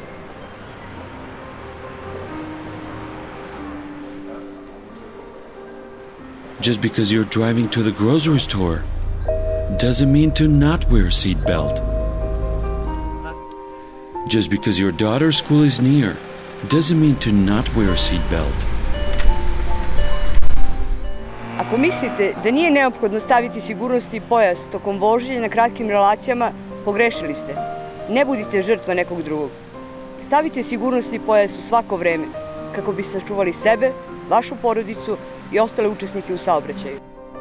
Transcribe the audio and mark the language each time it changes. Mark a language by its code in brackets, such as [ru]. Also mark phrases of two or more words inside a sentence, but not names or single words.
[en] Just because you're driving to the grocery store doesn't mean to not wear a seatbelt. Just because your daughter's school is near doesn't mean to not wear a seatbelt. [sr] Ako mislite da nije neophodno staviti sigurnosni pojas tokom vožnje na kratkim relacijama, pogrešili ste. Ne budite žrtva nekog drugog. Stavite sigurnosni pojas u svako vreme kako bi sačuvali sebe, vašu porodicu i ostale učesnike u saobraćaju.